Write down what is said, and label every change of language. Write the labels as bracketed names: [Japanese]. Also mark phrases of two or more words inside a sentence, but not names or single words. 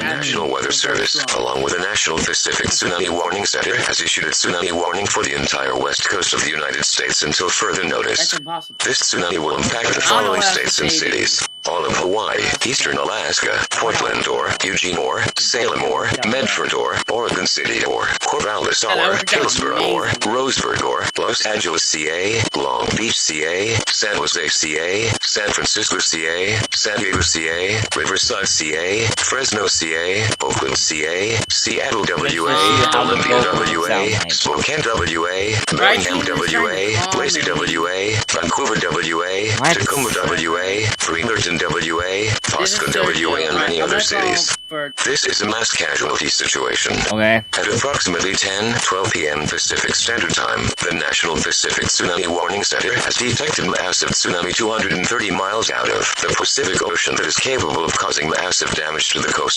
[English] National Weather Service, along with the National Pacific Tsunami Warning Center, has issued a tsunami warning for the entire west coast of the United States until further notice. That's impossible. This tsunami will impact the following states and cities. All of Hawaii, Eastern Alaska, Portland or Eugene or Salem or Medford or Oregon City or Corvallis or Hillsborough or Roseburg or Los Angeles, CA, Long Beach, CA, San Jose, CA, San Francisco, CA, San Diego, CA, Riverside, CA, Fresno, CA, Oakland, CA, Seattle, WA, Olympia, WA, Spokane, WA, Birmingham, WA, Lacey, WA, Vancouver, WA, Tacoma, WA, Fredericton, WA, Pasco, WA, and many other cities. This is a mass casualty situation. Okay. At approximately 10:12 p.m. Pacific Standard Time, the National Pacific Tsunami Warning Center has detected massive tsunami 230 miles out of the Pacific Ocean that is capable of causing massive damage to the coast.